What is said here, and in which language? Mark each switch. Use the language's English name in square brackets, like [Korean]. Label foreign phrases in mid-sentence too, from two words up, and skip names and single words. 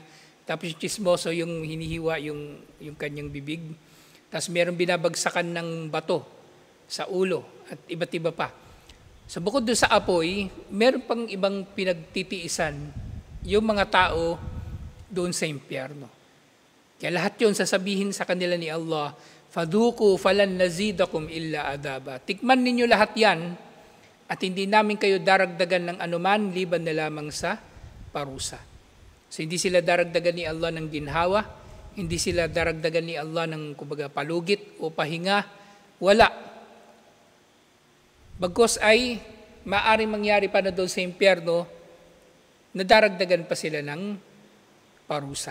[Filipino] Tapos yung chismoso, yung hinihiwa yung kanyang bibig. Tapos meron binabagsakan ng bato sa ulo at iba't iba pa. So bukod doon sa apoy, meron pang ibang pinagtitiisan yung mga tao doon sa impyerno. Kaya lahat yun sasabihin sa kanila ni Allah, [Arabic] فذوقوا فلن نزيدكم إلا عذابا. [Filipino] Tikman ninyo lahat yan at hindi namin kayo daragdagan ng anuman liban na lamang sa parusa. So hindi sila daragdagan ni Allah ng ginhawa, hindi sila daragdagan ni Allah ng kumbaga palugit o pahinga, wala. Bagkus ay maaaring mangyari pa na doon sa impyerno, nadaragdagan pa sila ng parusa.